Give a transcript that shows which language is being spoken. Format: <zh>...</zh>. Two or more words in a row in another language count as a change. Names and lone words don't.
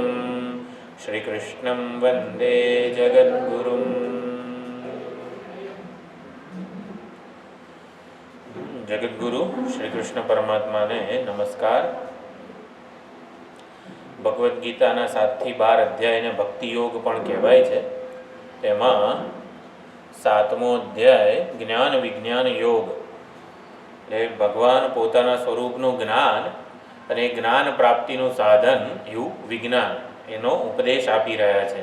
<sa>श्री कृष्णं वंदे जगद्गुरुं।</sa> <gu>જગદ્ગુરુ શ્રી કૃષ્ણ પરમાત્મા ને નમસ્કાર। ભગવદ ગીતાના 7 થી 12 અધ્યાયને ભક્તિ યોગ પણ કહેવાય છે। તેમાં 7મો અધ્યાય જ્ઞાન વિજ્ઞાન યોગ એટલે ભગવાન પોતાના સ્વરૂપનું જ્ઞાન અને જ્ઞાન પ્રાપ્તિનું સાધન એવું વિજ્ઞાન એનો ઉપદેશ આપી રહ્યા છે।</gu>